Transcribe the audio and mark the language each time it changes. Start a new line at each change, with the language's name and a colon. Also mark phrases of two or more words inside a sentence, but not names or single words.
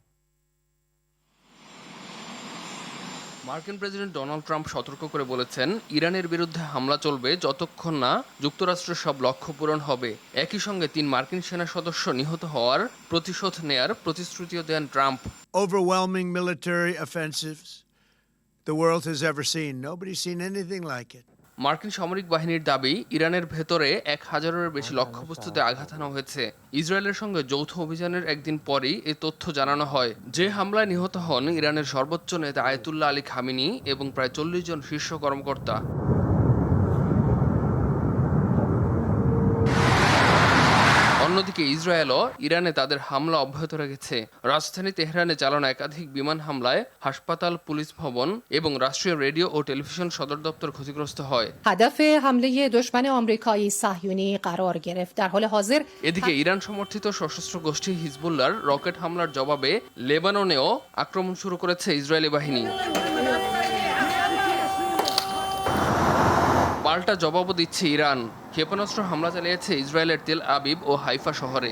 Bangla: মার্কিন প্রেসিডেন্ট ডোনাল্ড ট্রাম্প সতর্ক করে বলেছেন, ইরানের বিরুদ্ধে হামলা চলবে যতক্ষণ না যুক্তরাষ্ট্রের সব লক্ষ্য পূরণ হবে। একই সঙ্গে 3 মার্কিন সেনা সদস্য নিহত হওয়ার প্রতিশোধ নেয়ার প্রতিশ্রুতিও দেন ট্রাম্প।
English: Overwhelming military offensives the world has ever seen. Nobody's seen anything like it.
Bangla: মার্কিন সামরিক বাহিনীর দাবি, ইরানের ভেতরে 1000-এর বেশি লক্ষ্যবস্তুতে আঘাত হানা হয়েছে। ইসরায়েলের সঙ্গে যৌথ অভিযানের একদিন পরই এ তথ্য জানানো হয়। যে হামলায় নিহত হন ইরানের সর্বোচ্চ নেতা আয়াতুল্লাহ আলী খামেনি এবং প্রায় 40 জন শীর্ষ কর্মকর্তা। অন্যদিকে ইসরায়েলও ইরানে তাদের হামলা অব্যাহত রেখেছে। রাজধানী তেহরানে চালানো একাধিক বিমান হামলায় হাসপাতাল, পুলিশ ভবন এবং রাষ্ট্রীয় রেডিও ও টেলিভিশন সদর দপ্তর ক্ষতিগ্রস্ত হয়।
Persian: هدف حمله دشمن آمریکایی صهیونی قرار گرفت. در حال حاضر
Bangla: এদিকে ইরান সমর্থিত সশস্ত্র গোষ্ঠী হিজবুল্লাহর রকেট হামলার জবাবে লেবাননেও আক্রমণ শুরু করেছে ইসরায়েলি বাহিনী। পাল্টা জবাবও দিচ্ছে ইরান। ক্ষেপণাস্ত্র হামলা চালিয়েছে ইসরায়েলের তেল আবিব ও হাইফা শহরে।